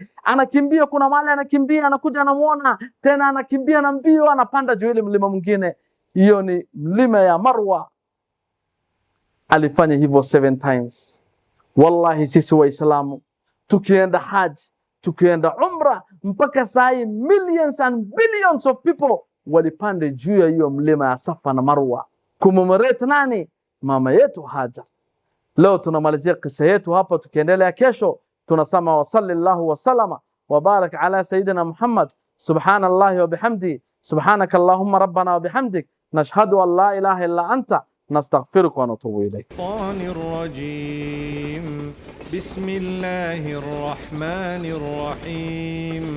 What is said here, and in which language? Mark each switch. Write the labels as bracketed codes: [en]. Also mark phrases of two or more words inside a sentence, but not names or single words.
[sw] Anakimbia, kuna mahali anakimbia, anakuja anamuona tena, anakimbia na mbio, anapanda juu ile mlima mwingine. Hiyo ni mlima ya Marwa. Alifanya hivyo 7 times. Wallahi sisi Waislamu tukienda haji, tukienda umra, mpaka sai [en] millions and billions of people [sw] walipande juu ya hiyo mlima ya Safa na Marwa kumemorate nani? Mama yetu Hajar. Leo tunamalizia kisa yetu hapa, tukiendelea kesho tunasema [ar] وصلى الله وسلم وبارك على سيدنا محمد. سبحان الله وبحمده، سبحانك اللهم ربنا وبحمدك، نشهد أن لا إله إلا أنت، نستغفرك ونتوب إليك. بسم الله الرحمن الرحيم.